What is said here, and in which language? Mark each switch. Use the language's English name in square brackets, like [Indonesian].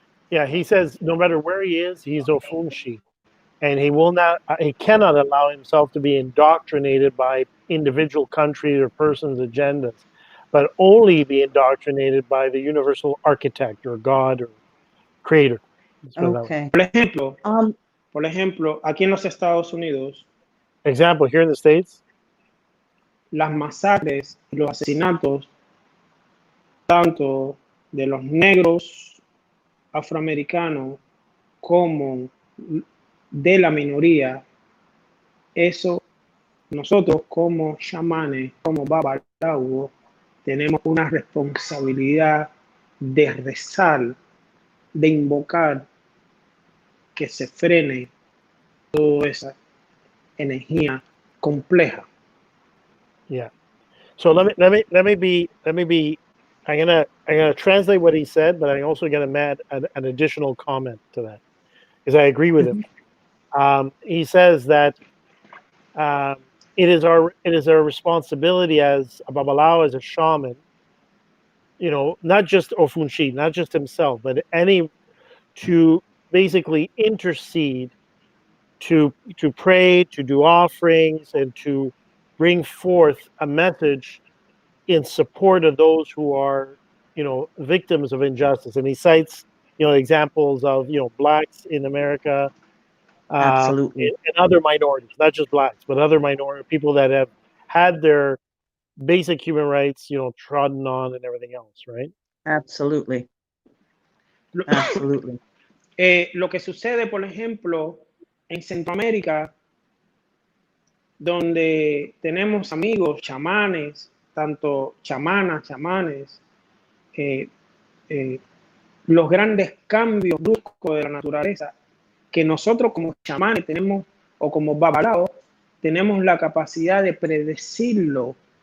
[English] Yeah, he says no matter where he is, he's Ofunshi, and he cannot allow himself to be indoctrinated by individual countries or persons' agendas, but only be indoctrinated by the universal architect or God or creator. Okay. [Spanish] Por ejemplo, aquí en los Estados Unidos. [English] Example, here in the States. [Spanish] Las masacres y los asesinatos, tanto de los negros afroamericanos como de la minoría eso nosotros como chamanes, como babalawo, tenemos una responsabilidad de rezar, de invocar que se frene toda esa energía compleja. [English] Yeah. So let me be. I'm gonna translate what he said, but I'm also gonna add an additional comment to that because I agree with him. He says that it is our responsibility as a babalawo, as a shaman, not just Ofunshi, not just himself, but to basically intercede, to pray, to do offerings, and to bring forth a message in support of those who are, victims of injustice. And he cites, examples of, blacks in America, Absolutely. and other minorities, not just blacks, but other minority people that have had their basic human rights, trodden on and everything else, right? Absolutely. [Spanish] Lo, [English] Absolutely. [Spanish] lo que sucede, por ejemplo, en Centroamérica, donde tenemos amigos, chamanes, tanto chamanas, chamanes, los grandes cambios bruscos de la naturaleza, que nosotros como chamanes tenemos, o como babalaos, tenemos la capacidad de predecirlo.